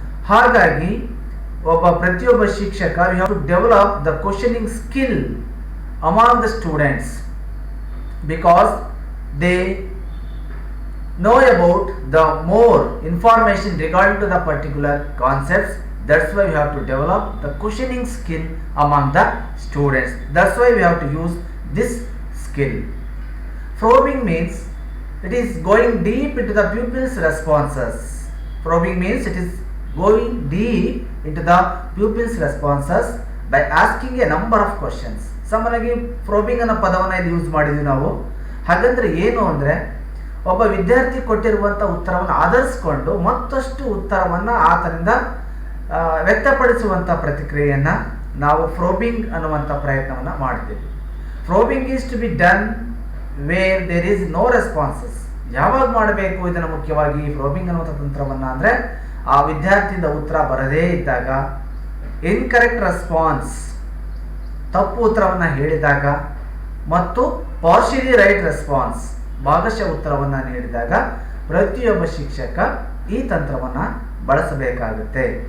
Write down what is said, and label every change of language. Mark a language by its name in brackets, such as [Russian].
[Kannada] ಹಾಗಾಗಿ ಪ್ರತಿಯೊಬ್ಬ ಶಿಕ್ಷಕ [English] You have to develop the questioning skill among the students, because they know about the more information regarding to the particular concepts. That's why you have to develop the questioning skill among the students. That's why we have to use this skill. Probing means it is going deep into the pupil's responses. Probing means it is going deep into the pupil's responses by asking a number of questions. [Kannada] ಸಾಮಾನ್ಯವಾಗಿ probing ಅನ್ನೋ ಪದವನ್ನು ಇಲ್ಲಿ use ಮಾಡಿದ್ವಿ ನಾವು. ಹಾಗಂದ್ರೆ ಏನು ಅಂದರೆ, ಒಬ್ಬ ವಿದ್ಯಾರ್ಥಿ ಕೊಟ್ಟಿರುವಂಥ ಉತ್ತರವನ್ನು ಆಧರಿಸಿಕೊಂಡು ಮತ್ತಷ್ಟು ಉತ್ತರವನ್ನು ಆತನಿಂದ ವ್ಯಕ್ತಪಡಿಸುವಂಥ ಪ್ರತಿಕ್ರಿಯೆಯನ್ನು ನಾವು probing ಅನ್ನುವಂಥ ಪ್ರಯತ್ನವನ್ನು ಮಾಡ್ತೀವಿ. [English] Probing is to be done where there is no responses. [Kannada] ಯಾವಾಗ ಮಾಡಬೇಕು ಇದನ್ನು ಮುಖ್ಯವಾಗಿ ಪ್ರೋಬಿಂಗ್ ಅನ್ನುವಂಥ ತಂತ್ರವನ್ನು ಅಂದರೆ, ಆ ವಿದ್ಯಾರ್ಥಿಯಿಂದ ಉತ್ತರ ಬರದೇ ಇದ್ದಾಗ, [English] incorrect response [Kannada] ತಪ್ಪು ಉತ್ತರವನ್ನು ಹೇಳಿದಾಗ, ಮತ್ತು [English] partially right response, [Kannada] ಭಾಗಶಃ ಉತ್ತರವನ್ನು ನೀಡಿದಾಗ ಪ್ರತಿಯೊಬ್ಬ ಶಿಕ್ಷಕ ಈ ತಂತ್ರವನ್ನು ಬಳಸಬೇಕಾಗುತ್ತೆ.